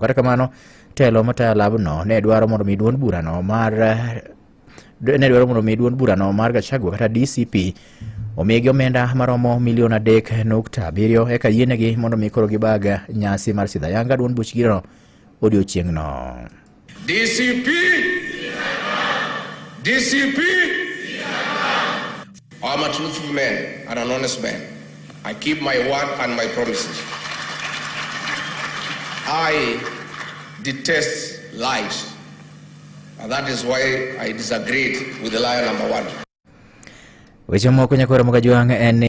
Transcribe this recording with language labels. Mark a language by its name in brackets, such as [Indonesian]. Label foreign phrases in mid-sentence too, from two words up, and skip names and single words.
[Luo (Kenya and Tanzania)] Kata kamano, telo matayo labno ne dwaro mondo mi duond burano mar Gachagua kata DCP omigi omenda maromo $3.7 eka yienegi mondo mi koro gibag nyasi mar sidho ayanga duond buchgino odiochieng'no. [English] DCP I'm a truthful man and an honest man. I keep my word and my promises. I detest lies. And that is why I disagreed with the liar number 1. [Luo (Kenya and Tanzania)] Weche moko nyakoro moga juang' en